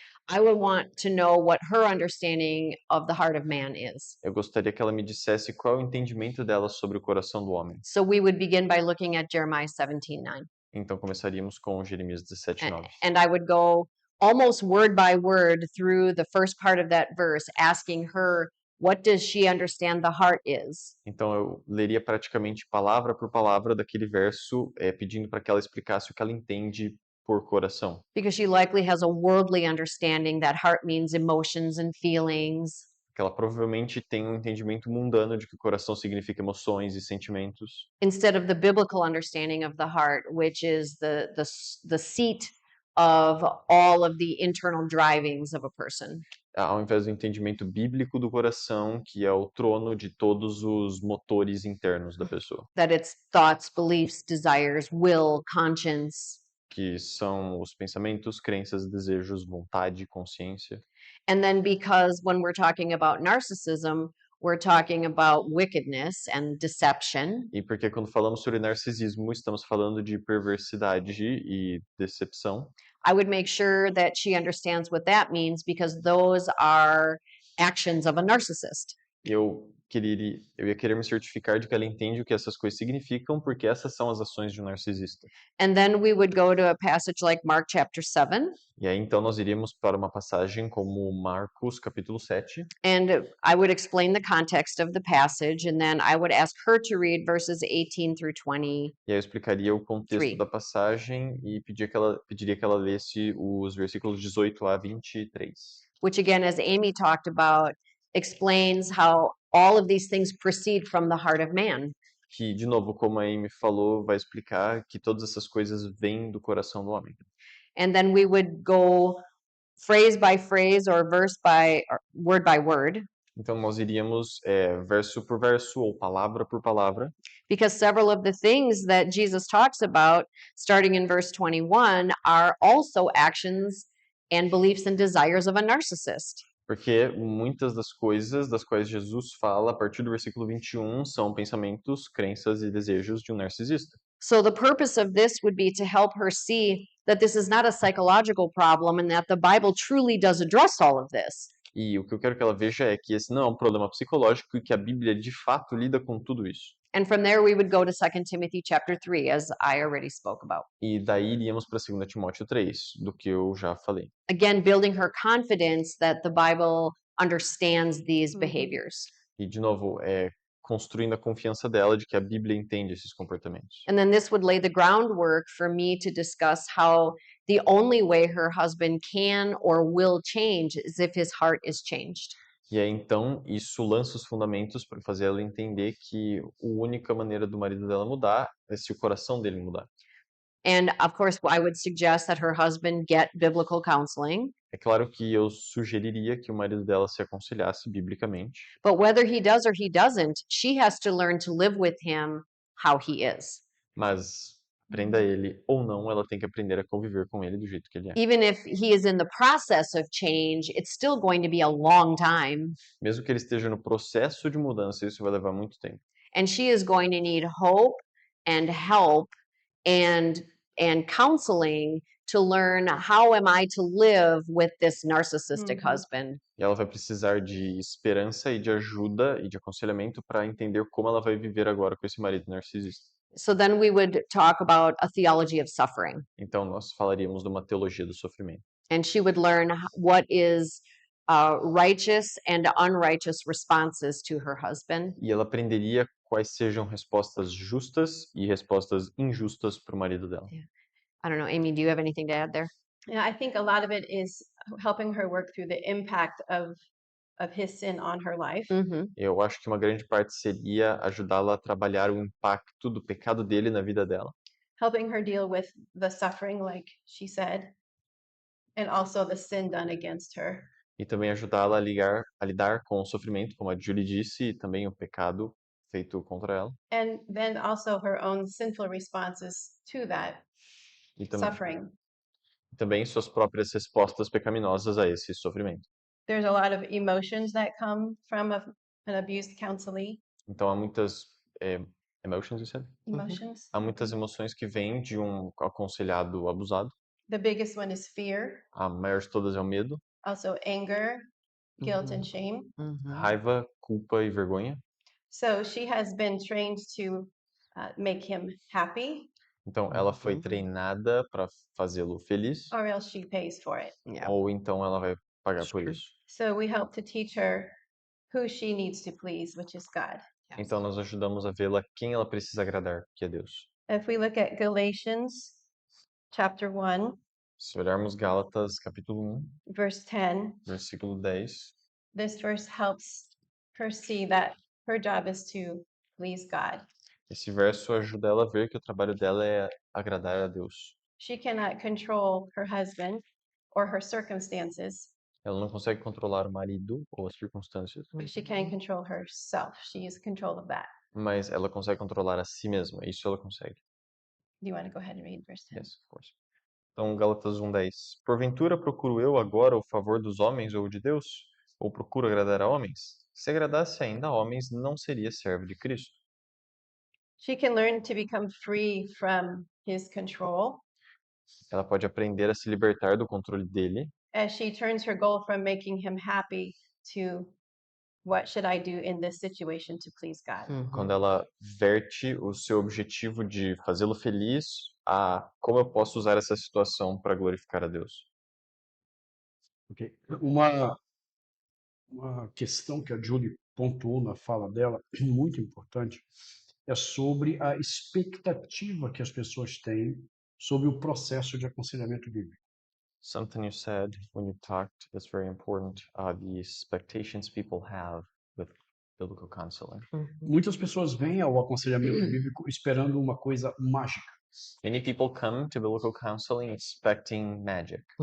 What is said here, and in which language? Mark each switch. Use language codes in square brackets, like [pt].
[en] I would want to know what her understanding of the heart of man is. [pt] Eu gostaria que ela me dissesse qual é o entendimento dela sobre o coração do homem. [en] So we would begin by looking at Jeremiah 17:9. [pt] Então, começaríamos com Jeremias 17:9. [en] And I would go almost word by word through the first part of that verse, asking her, what does she understand the heart is? [pt] Então, eu leria praticamente palavra por palavra daquele verso, pedindo para que ela explicasse o que ela entende por coração. [en] Because she likely has a worldly understanding that heart means emotions and feelings. [pt] Porque ela provavelmente tem um entendimento mundano de que o coração significa emoções e sentimentos, [en] Instead of the biblical understanding of the heart, which is the seat of all of the internal drivings of a person. [pt] ao invés do entendimento bíblico do coração, que é o trono de todos os motores internos da pessoa, [en] That it's thoughts, beliefs, desires, will, conscience. [pt] que são os pensamentos, crenças, desejos, vontade, consciência. [en] And then because when we're talking about narcissism, we're talking about wickedness and deception. [pt] E porque quando falamos sobre narcisismo, estamos falando de perversidade e decepção. [en] I would make sure that she understands what that means because those are actions of a narcissist. [pt] Eu ia querer me certificar de que ela entende o que essas coisas significam, porque essas são as ações de um narcisista. [en] And then we would go to a passage like Mark chapter 7, [pt] E aí, então, nós iríamos para uma passagem como Marcos, capítulo 7, [en] and I would explain the context of the passage, and then I would ask her to read verses 18 through 20. [pt] e aí eu explicaria o contexto [en] Three. [pt] da passagem e pediria que ela lesse os versículos 18 a 23. [en] Which again, as Amy talked about, explains how all of these things proceed from the heart of man. [pt] Que, de novo, como a Amy falou, vai explicar que todas essas coisas vêm do coração do homem. [en] And then we would go phrase by phrase or word by word, [pt] Então, nós iríamos verso por verso ou palavra por palavra, [en] because several of the things that Jesus talks about, starting in verse 21, are also actions and beliefs and desires of a narcissist. [pt] Porque muitas das coisas das quais Jesus fala a partir do versículo 21 são pensamentos, crenças e desejos de um narcisista. [en] So the purpose of this would be to help her see that this is not a psychological problem and that the Bible truly does address all of this. [pt] E o que eu quero que ela veja é que esse não é um problema psicológico e que a Bíblia de fato lida com tudo isso. [en] And from there we would go to 2 Timothy chapter 3 as I already spoke about. [pt] E daí iríamos para 2 Timóteo 3, do que eu já falei. [en] Again, building her confidence that the Bible understands these Mhm. behaviors. [pt] E, de novo, construindo a confiança dela de que a Bíblia entende esses comportamentos. [en] And then this would lay the groundwork for me to discuss how the only way her husband can or will change is if his heart is changed. [pt] E aí, então, isso lança os fundamentos para fazer ela entender que a única maneira do marido dela mudar é se o coração dele mudar. [en] And of course, I would suggest that her husband get biblical counseling. [pt] É claro que eu sugeriria que o marido dela se aconselhasse biblicamente, [en] But whether he does or he doesn't, she has to learn to live with him how he is. [pt] mas prenda ele ou não, ela tem que aprender a conviver com ele do jeito que ele é. [en] Even if he is in the process of change, it's still going to be a long time. [pt] Mesmo que ele esteja no processo de mudança, isso vai levar muito tempo. [en] And she is going to need hope and help and counseling to learn how am I to live with this narcissistic Mhm. husband. [pt] E ela vai precisar de esperança e de ajuda e de aconselhamento para entender como ela vai viver agora com esse marido narcisista. [en] So then we would talk about a theology of suffering. [pt] Então, nós falaríamos de uma teologia do sofrimento. [en] And she would learn what is righteous and unrighteous responses to her husband. [pt] E ela aprenderia quais sejam respostas justas e respostas injustas para o marido dela. [en] I don't know, Amy, do you have anything to add there? Yeah, I think a lot of it is helping her work through the impact of his sin on her life. Mm-hmm. [pt] Eu acho que uma grande parte seria ajudá-la a trabalhar o impacto do pecado dele na vida dela. [en] Helping her deal with the suffering, like she said, and also the sin done against her. [pt] E também ajudá-la a lidar com o sofrimento, como a Julie disse, e também o pecado feito contra ela. [en] And then also her own sinful responses to that [pt] E [en] suffering. [pt] também suas próprias respostas pecaminosas a esse sofrimento. [en] There's a lot of emotions that come from an abused counselee. [pt] Então há muitas [en] emotions, you said? Emotions. [pt] Há muitas emoções que vêm de um aconselhado abusado. [en] The biggest one is fear, [pt] A maior de todas é o medo, [en] also anger, guilt, and shame. Mm-hmm. [pt] raiva, culpa e vergonha. [en] So she has been trained to make him happy, [pt] Então ela foi Uhum. treinada para fazê-lo feliz, [en] or else she pays for it. Yeah. [pt] ou então ela vai pagar por [en] True. [pt] isso. [en] So we help to teach her who she needs to please, which is God. [pt] Então nós ajudamos a vê-la quem ela precisa agradar, que é Deus. [en] If we look at Galatians chapter 1, [pt] Se olharmos Gálatas capítulo 1, [en] verse 10, [pt] versículo 10, [en] this verse helps her see that her job is to please God. [pt] esse verso ajuda ela a ver que o trabalho dela é agradar a Deus. [en] She cannot control her husband or her circumstances, [pt] Ela não consegue controlar o marido ou as circunstâncias, [en] but she can control herself. She is control of that. [pt] mas ela consegue controlar a si mesma. Isso ela consegue. [en] Do you want to go ahead and read verse 10? Yes, of course. [pt] Então, [en] Gálatas 1:10. [pt] Porventura procuro eu agora o favor dos homens ou de Deus? Ou procuro agradar a homens? Se agradasse ainda a homens, não seria servo de Cristo. [en] She can learn to become free from his control [pt] Ela pode aprender a se libertar do controle dele, [en] as she turns her goal from making him happy to what should I do in this situation to please God? Mhm. [pt] quando ela verte o seu objetivo de fazê-lo feliz a como eu posso usar essa situação para glorificar a Deus. Ok. Uma questão que a Julie pontuou na fala dela, muito importante, é sobre a expectativa que as pessoas têm sobre o processo de aconselhamento bíblico. [en] Something you said when you talked that's very important, the expectations people have with biblical counseling. [pt] Muitas pessoas vêm ao aconselhamento bíblico esperando uma coisa mágica. [en] Many people come to biblical counseling expecting magic.